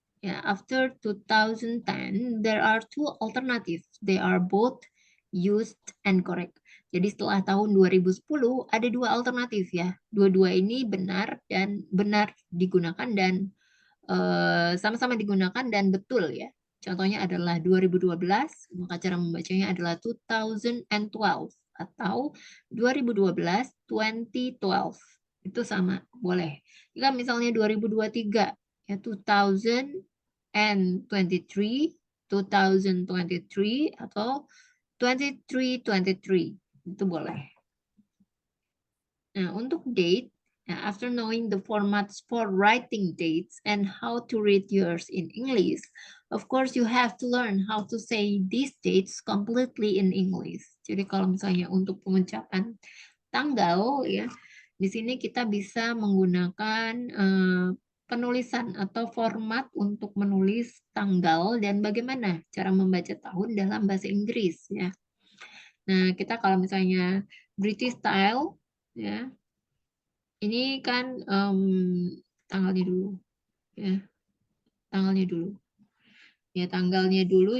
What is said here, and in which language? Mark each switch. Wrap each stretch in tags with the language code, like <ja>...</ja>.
<en>Yeah, after 2010, there are two alternatives. They are both used and correct.</en> <id>Jadi setelah tahun 2010 ada dua alternatif ya. Dua-dua ini benar digunakan dan sama-sama digunakan dan betul ya. Contohnya adalah 2012, maka cara membacanya adalah 2012 atau 2012, 2012. Itu sama, boleh. Jika misalnya 2023, ya 2023, 2023 atau 2323, itu boleh. Nah, untuk</id> <en>date, after knowing the formats for writing dates and how to read yours in English, of course you have to learn how to say these dates completely in English.</en> <id>Jadi kalau misalnya untuk pengucapan tanggal, ya, di sini kita bisa menggunakan penulisan atau format untuk menulis tanggal dan bagaimana cara membaca tahun dalam bahasa Inggris, ya. Nah, kita kalau misalnya British style, ya, ini kan tanggalnya dulu, ya, tanggalnya dulu, ya, tanggalnya dulu.</id>